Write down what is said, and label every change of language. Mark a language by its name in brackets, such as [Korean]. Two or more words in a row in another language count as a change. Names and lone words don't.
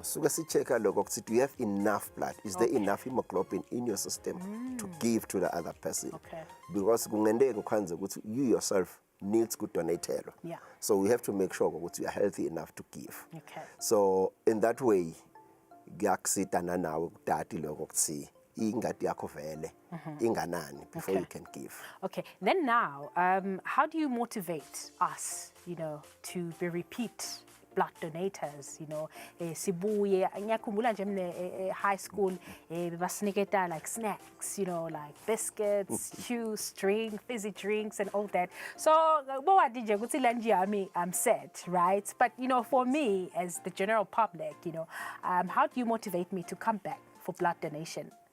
[English] So we check do you have enough blood? Is there enough hemoglobin in your system to give to the other person? Okay. Because you yourself needs to donate. Yeah. So we have to make sure that you are healthy enough to give. Okay. So in that way, [Swati] ngiyakuzitana nawe kudati lokho kuthi ingadi yakho vele inganani [English] before you can give. Okay. Then now, how do you motivate us, you know, to be repeat blood donators, you know? [Swati] Sibuye ngiyakhumbula nje mne [English] high school basiniketa like snacks, you know, like biscuits, juice, drink, fizzy drinks and all that. So I'm set, right? But you know, for me as the general public, you know, how do you motivate me to come back for blood donation?